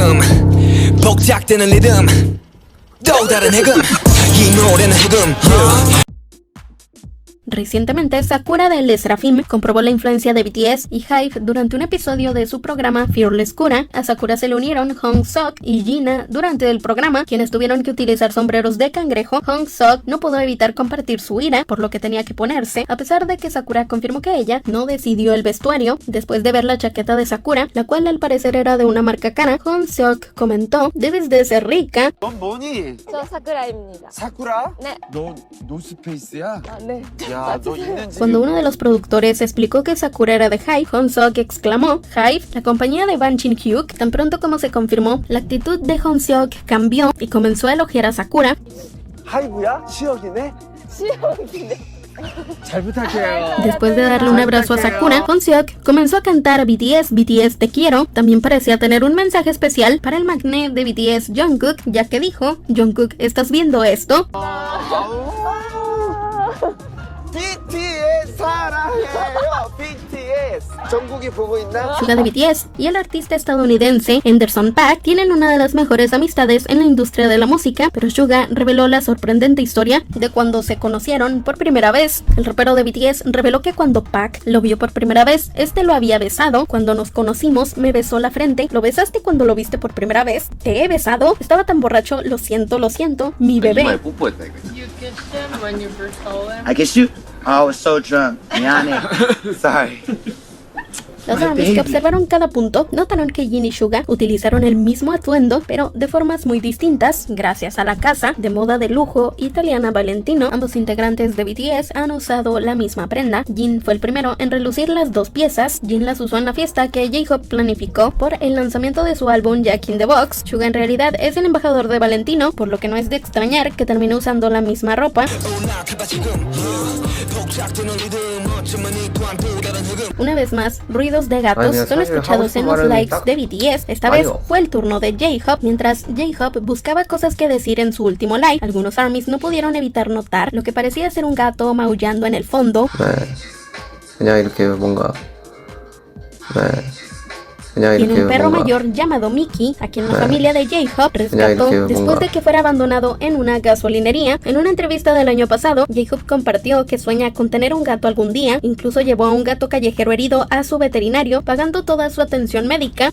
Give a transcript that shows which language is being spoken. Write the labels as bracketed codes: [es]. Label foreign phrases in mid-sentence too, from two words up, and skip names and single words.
[ko] 복작되는 리듬 또 다른 해금 이 노래는 해금 [es] Recientemente, Sakura de Les Sserafim comprobó la influencia de BTS y HYBE durante un episodio de su programa Fearless Kura. A Sakura se le unieron Hong Seok y Gina durante el programa, quienes tuvieron que utilizar sombreros de cangrejo. Hong Seok no pudo evitar compartir su ira por lo que tenía que ponerse, a pesar de que Sakura confirmó que ella no decidió el vestuario. Después de ver la chaqueta de Sakura, la cual al parecer era de una marca cara, Hong Seok comentó: "Debes de ser rica". [ko] 넌 뭐니? 저 사쿠라입니다. 사쿠라? 네. 너 노스페이스야? 아, 네. 야, 너 있는 집. [es] Cuando uno de los productores explicó que Sakura era de HYBE, Hong Seok exclamó: "HYBE, la compañía de Ban Shin-hyuk". Tan pronto como se confirmó, la actitud de Hong Seok cambió y comenzó a elogiar a Sakura. [ko] 하이브야? 시혁이네? 시험인데. 잘 부탁해요. [es] Después de darle un abrazo a Sakura, Hong Seok comenzó a cantar a BTS, BTS te quiero. También parecía tener un mensaje especial para el magné de BTS, Jungkook, ya que dijo: "Jungkook, ¿estás viendo esto?". [ko] BTS 사랑해요. BTS. 정국이 보고 있나? [es] Suga de BTS y el artista estadounidense Anderson .Paak tienen una de las mejores amistades en la industria de la música, pero Suga reveló la sorprendente historia de cuando se conocieron por primera vez. El rapero de BTS reveló que cuando Paak lo vio por primera vez, este lo había besado. "Cuando nos conocimos, me besó la frente. ¿Lo besaste cuando lo viste por primera vez?". "Te he besado. Estaba tan borracho. Lo siento, mi bebé". [ko] 뽀뽀했다 이거. [en] You kissed him when you first saw him? I kissed you? I was so drunk. 미안해. Sorry. [es] Los ARMYs que observaron cada punto notaron que Jin y Suga utilizaron el mismo atuendo, pero de formas muy distintas. Gracias a la casa de moda de lujo italiana Valentino, ambos integrantes de BTS han usado la misma prenda. Jin fue el primero en relucir las dos piezas. Jin las usó en la fiesta que J-Hope planificó por el lanzamiento de su álbum Jack in the Box. Suga en realidad es el embajador de Valentino, por lo que no es de extrañar que termine usando la misma ropa. Una vez más, ruidos de gatos son escuchados en los likes de BTS. Esta vez fue el turno de J-Hope. Mientras J-Hope buscaba cosas que decir en su último like, algunos ARMYs no pudieron evitar notar lo que parecía ser un gato maullando en el fondo. [ko] 그냥 이렇게 뭔가 [es] Tiene un perro mayor llamado Mickey, a quien la familia de J-Hope rescató después de que fuera abandonado en una gasolinería. En una entrevista del año pasado, J-Hope compartió que sueña con tener un gato algún día. Incluso llevó a un gato callejero herido a su veterinario, pagando toda su atención médica.